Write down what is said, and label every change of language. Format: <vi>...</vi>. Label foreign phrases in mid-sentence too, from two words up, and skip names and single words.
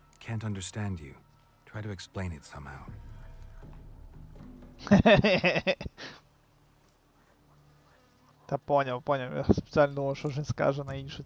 <en>can't understand you. Try to explain it somehow.</en> <uk>Та поняв. Я спеціально думав, що ж він скаже на інше.</uk>